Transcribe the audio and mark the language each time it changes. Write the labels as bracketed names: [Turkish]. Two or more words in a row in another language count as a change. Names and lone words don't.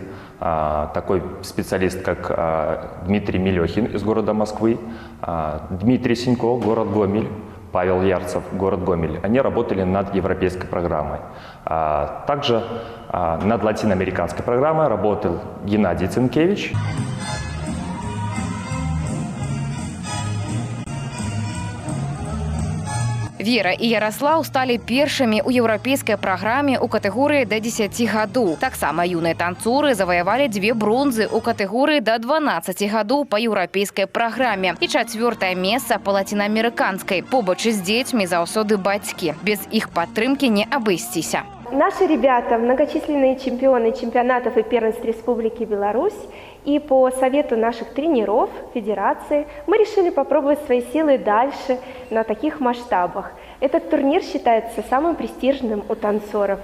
[Russian] Такой специалист, как Дмитрий Мелехин из города Москвы, Дмитрий Синько, город Гомель, Павел Ярцев, город Гомель. Они работали над европейской программой. Также над латиноамериканской программой работал Геннадий Цинкевич. [Belarusian] Вера і Яраслаў сталі першымі ў еўрапейскай праграме ў катэгорыі да 10 гадоў. Таксама юныя танцоры заваявалі 2 бронзы ў катэгорыі да 12 гадоў па еўрапейскай праграме і 4-е месца па латиноамериканскай. Побач з дзецьмі заўсёды бацькі. Без іх падтрымкі не абысціся. [Russian] Наши ребята – многочисленные чемпионы чемпионатов и первенств Республики Беларусь. И по совету наших тренеров, федерации, мы решили попробовать свои силы дальше на таких масштабах. Этот турнир считается самым престижным у танцоров.